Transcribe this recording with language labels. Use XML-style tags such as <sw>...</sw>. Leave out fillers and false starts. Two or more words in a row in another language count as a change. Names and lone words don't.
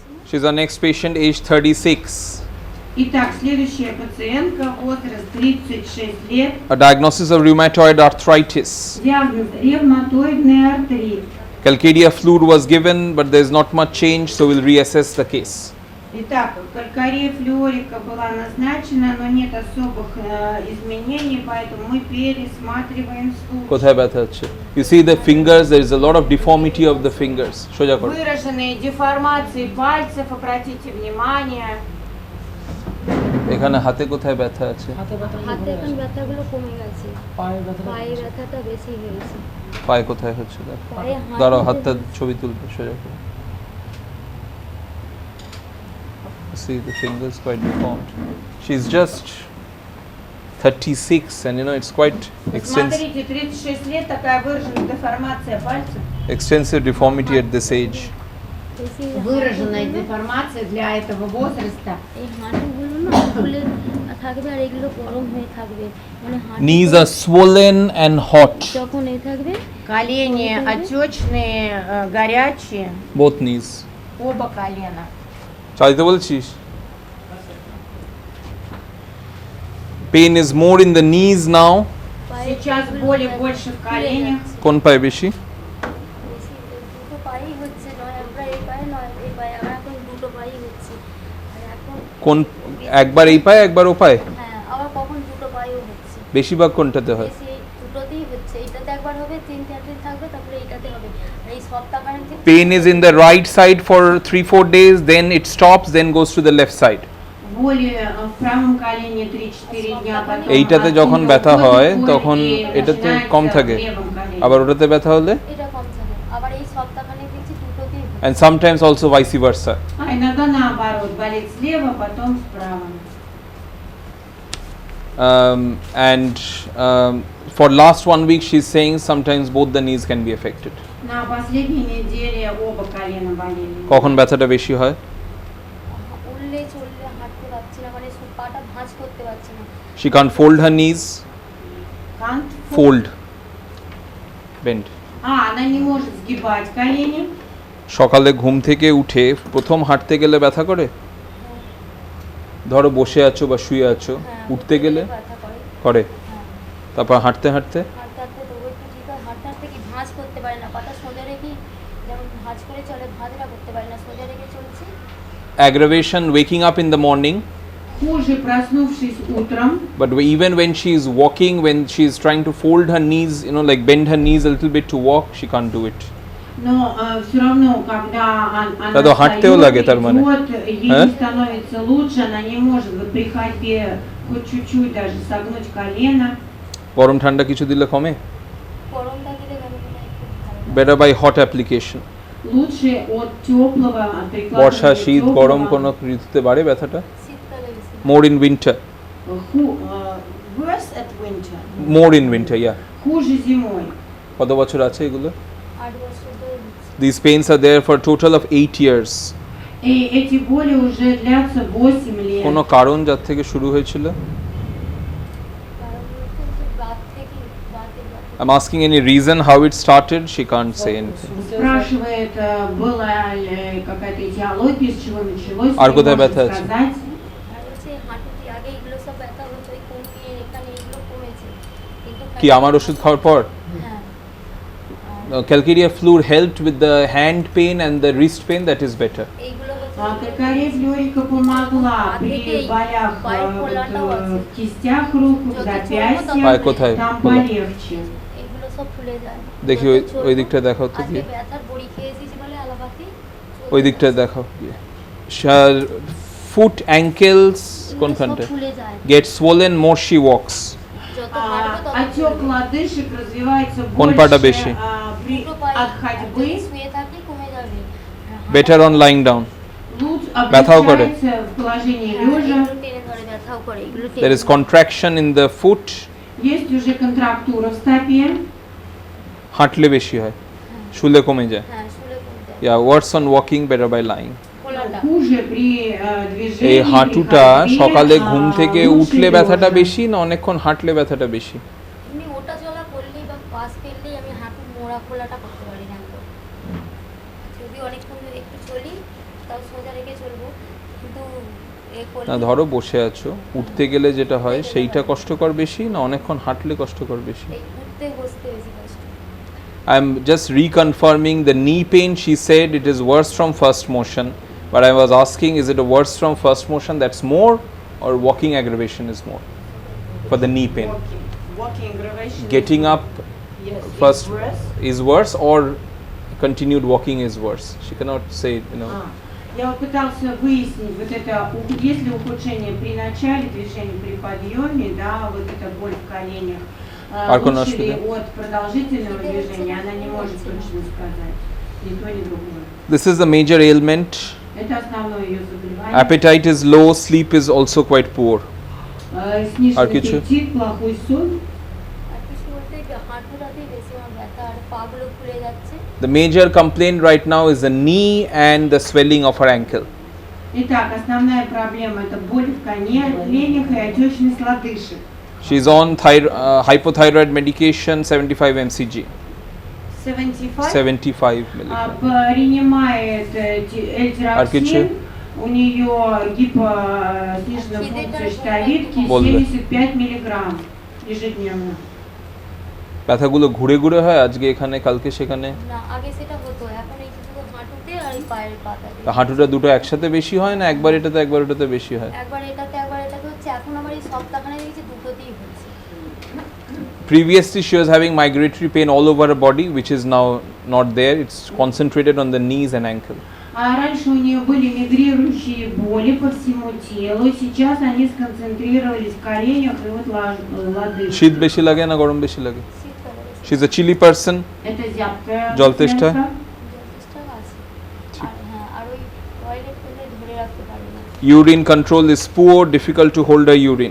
<en>She's our next patient, age 36.</en> <ru>Итак, следующая пациентка, возраст 36 лет.</ru> <en>A diagnosis of rheumatoid arthritis.</en> <ru>Диагноз ревматоидный артрит.</ru> <en>Calcaria fluid was given, but there is not much change, so we'll reassess the case.</en> <ru>Итак, калькария флюорика была назначена, но нет особых изменений, поэтому мы пересматриваем случай.</ru> <bn>কোথায় ব্যথা হচ্ছে?</bn> <en>You see the fingers, there is a lot of deformity of the fingers.</en> <bn>সোজা করো।</bn> <ru>Выраженные деформации пальцев, обратите внимание.</ru> <bn>এখানে হাতে কোথায় ব্যথা আছে? হাতে এখন ব্যথাগুলো কমে গেছে, পায়ে ব্যথাটা বেশি হয়েছে। পায়ে কোথায় হচ্ছে? দাঁড়াও, হাতটা ছবি তুলবে, সোজা করো।</bn> <en>See, the fingers quite deformed. She's just 36 and you know it's quite extensive.</en> <ru>Смотрите, 36 лет, такая выраженная деформация пальцев.</ru> <en>Extensive deformity at this age.</en> <ru>Выраженная деформация для этого возраста.</ru> <bn>এই হাঁটুগুলো না ফুলে থাকবে আর এগুলো গরম হয়ে থাকবে, মানে</bn> <en>Knees are swollen and hot.</en> <bn>যখন এই থাকবে</bn> <ru>Колени отечные, горячие.</ru> <en>Both knees.</en> <ru>Оба колена.</ru> <bn>চাইতে বলছিস?</bn> <en>Pain is more in the knees now.</en> <ru>Сейчас боли больше в коленях.</ru> <bn>কোন পায়ে বেশি? দুটো পায়েই হচ্ছে, নয় আমরা এই পায়ে নয় এই পায়ে, আমরা এখন দুটো পায়েই হচ্ছে। আর এখন কোন একবার এই পায়ে একবার ও পায়ে? হ্যাঁ, আবার কখন দুটো পায়েও হচ্ছে। বেশিরভাগ কোনটাতে হয়? বেশি দুটোতেই হচ্ছে, এইটাতে একবার হবে, 3-4 দিন থাকবে, তারপরে এইটাতে হবে। এই সপ্তাহখানেক থেকে</bn> <en>Pain is in the right side for 3-4 days, then it stops, then goes to the left side.</en> <ru>Боли в правом колене 3-4 дня, потом</ru> <bn>এইটাতে যখন ব্যথা হয় তখন এটাতে কম থাকে, আবার ওটাতে ব্যথা হলে, এটা কম থাকে, আবার এই সপ্তাহখানেক দেখছি দুটোতেই হচ্ছে।</bn> <en>and sometimes also vice versa.</en> <ru>А иногда наоборот, болит слева, потом справа.</ru> <en>And for last 1 week she's saying sometimes both the knees can be affected.</en> <ru>На последней неделе оба колена болели.</ru> <bn>কখন ব্যথাটা বেশি হয়? উল্লে চললে হাঁটতে পারছি না, মানে পাটা ভাঁজ করতে পারছি না।</bn> <en>She can't fold her knees. Can't Fold. Bend.</en> <ru>она не может сгибать колени.</ru> <bn>সকালে ঘুম থেকে উঠে প্রথম হাঁটতে গেলে ব্যথা করে? ধরো বসে আছো বা শুয়ে আছো, উঠতে গেলে ব্যথা করে। করে, তারপর হাঁটতে হাঁটতে হাঁটতে হাঁটতে তো একটু ঠিক হয়, হাঁটতে হাঁটতে কি ভাঁজ করতে পারে না, পাটা সোজা রেখে যেমন ভাঁজ করে চলে, ভাঁজটা করতে পারে না, সোজা রেখে চলছে।</bn> <en>aggravation waking up in the morning,</en> <ru>Хуже, проснувшись утром.</ru> <en>but even when she is walking, when she is trying to fold her knees, you know, like bend her knees a little bit to walk, she can't do it.</en> <ru>Но все равно, когда она Да,</ru> <bn>হাঁটতেও লাগে তার মানে।</bn> <ru>ей не становится лучше, она не может вот при ходьбе хоть чуть-чуть даже согнуть колено.</ru> <bn>গরম ঠান্ডা কিছু দিলে কমে? গরমটা দিলে কেন একটু ভালো।</bn> <en>better by hot application.</en> <ru>Лучше от теплого, от прикладывания</ru> <bn>বর্ষা, শীত,</bn> <ru>теплого.</ru> <bn>গরম কোন ঋতুতে বাড়ে ব্যথাটা? শীতকালে বেশি।</bn> <en>more in winter. Worse at winter. more in winter, yeah.</en> <ru>Хуже зимой.</ru> <bn>কত বছর আছে এগুলো? 8 বছর ধরে হচ্ছে।</bn> <en>These pains are there for a total of 8 years.</en> <ru>И эти боли уже длятся 8 лет.</ru> <bn>কোনো কারণ যার থেকে শুরু হয়েছিল? কারণ হচ্ছে যে রাত থেকে রাতের ব্যথা।</bn> <en>I'm asking any reason how it started. She can't say anything.</en> <ru>Спрашивает, была ли какая-то этиология, с чего началось,</ru> <bn>আর</bn> <ru>не</ru> <bn>কোথায়</bn> <ru>может</ru> <bn>ব্যথা আছে?</bn> <ru>сказать.</ru> <bn>আর হচ্ছে হাঁটুতে আগে এগুলো সব ব্যথা হতো, ওই কোমরে এখানে এগুলো কমেছে, কিন্তু কি আমার ওষুধ খাওয়ার পর? হ্যাঁ,</bn> <en>Calcaria fluid helped with the hand pain and the wrist pain, that is better.</en> <bn>এইগুলো হচ্ছে</bn> <ru>Калькария флюорика помогла при болях в кистях рук, в</ru> <bn>পায়ে কোথায়?</bn> <ru>запястьях, там</ru> <bn>বলো।</bn> <ru>полегче.</ru> <bn>এগুলো সব ফুলে যায়। দেখি ওই দিকটা দেখাও তো আজকে দিয়ে। ব্যথার বড়ি খেয়েছি বলে আলাপাতি। ওই দিকটা দেখাও।</bn> <en>Foot, ankles,</en> <bn>কোনখানটা? ফুলে যায়।</bn> <en>Get swollen more she walks.</en> <bn>যত হাঁটবে তত</bn> <ru>Отек лодыжек развивается</ru> <bn>কোন পাটা</bn> <ru>больше</ru> <bn>বেশি?</bn> <ru>при от ходьбы.</ru> <bn>শুয়ে থাকলে কমে যাবে।</bn> <en>Better on lying down.</en> <ru>Лучше</ru> <bn>ব্যথাও করে?</bn> <ru>облегчается в положении</ru> <bn>হ্যাঁ,</bn> <ru>лежа.</ru> <bn>এগুলো টেনে ধরে ব্যথাও করে, এগুলো টেনে</bn> <en>There is</en> <bn>ধরে।</bn> <en>contraction in the foot.</en> <ru>Есть уже контрактура в стопе.</ru> <bn>হাঁটলে বেশি হয়, শুলে কমে যায়। হ্যাঁ, শুলে কমে যায়।</bn> <en>Yeah, worse on walking, better by lying.</en> <bn>খোলাটা।</bn> <ru>Хуже при движении.</ru> <bn>এই</bn> <ru>при</ru> <bn>হাঁটুটা</bn> <ru>ходьбе,</ru> <bn>সকালে ঘুম থেকে</bn> <ru>лучше</ru> <bn>উঠলে ব্যথাটা</bn> <ru>лежа.</ru> <bn>বেশি না অনেকক্ষণ হাঁটলে ব্যথাটা বেশি? এমনি ওটা চলা করলেই বা পাশ ফেললেই আমি হাঁটু মোড়া খোলাটা করতে পারি না, তো যদি অনেকক্ষণ একটু চলি তাও সোজা রেখে চলবো, কিন্তু না ধরো বসে আছো, উঠতে গেলে যেটা হয় সেইটা কষ্টকর বেশি না অনেকক্ষণ হাঁটলে কষ্টকর বেশি? উঠতে বসতে বেশি কষ্ট।</bn> <en>I'm just reconfirming the knee pain. She said it is worse from first motion, but I was asking, is it a worse from first motion that's more, or walking aggravation is more for the knee pain? Walking aggravation. Getting up Yes, first it's worse. is worse, or continued walking is worse? She cannot say, you know.</en> <ru>Я вот пытался выяснить вот это, есть ли ухудшение при начале движения, при подъеме, да, вот эта боль в коленях. Лучше ли от продолжительного движения, она не может точно сказать. Ни то, ни другое.</ru> <en>This is the major ailment.</en> <ru>Это основное ее заболевание.</ru> <en>Appetite is low, sleep is also quite poor.</en> <ru>Сниженный аппетит, плохой сон.</ru> <en>The major complaint right now is the knee and the swelling of her ankle.</en> <ru>Итак, основная проблема это боль в коленях и отечность лодыжек.</ru> <en>She is on hypothyroid medication 75 mcg. 75 milligram.</en> <ru>Принимает эльтироксин, у нее снижена функция щитовидки 75 миллиграмм ежедневно.</ru> <bn>ব্যথাগুলো ঘুরে ঘুরে হয়, আজকে এখানে কালকে সেখানে? না, আগে সেটা হতো, এখন এই শুধু হাঁটুতে আর এই পায়ের পাতাতে। হাঁটুটা দুটো একসাথে বেশি হয় না একবার এটাতে একবার ওটাতে বেশি হয়? একবার এটাতে হচ্ছে, এখন আমার এই সপ্তাহখানে দেখছি দুটোতেই হচ্ছে।</bn> <en>Previously she was having migratory pain all over her body, which is now not there. It's concentrated on the knees and ankle.</en> <ru>А раньше у нее были мигрирующие боли по всему телу, сейчас они сконцентрировались в коленях и вот лодыжках.</ru> <bn>শীত বেশি লাগে না গরম বেশি লাগে?</bn> <en>She's a chilly person.</en> <ru>Это зябкая.</ru> <bn>জল তেষ্টা?</bn> <en>Urine control is poor, difficult to hold her urine.</en>